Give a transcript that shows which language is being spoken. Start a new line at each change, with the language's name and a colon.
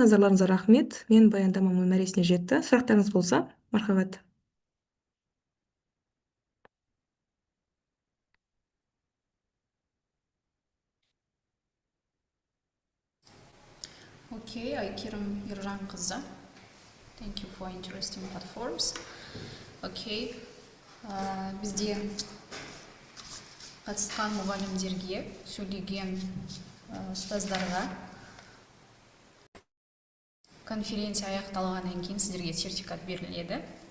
Kazakh: Назарларыңызға рахмет. Мен баяндамам мәресіне жетті. Сұрақтарыңыз болса, мархабат. Окей, Айкерім Ержанқызы.
English: Thank you for interesting platforms. Окей.
Kazakh: Бізде қатысқан мұғалімдерге, сөйлеген ұстаздарға конференция аяқталғаннан кейін сіздерге сертификат беріледі.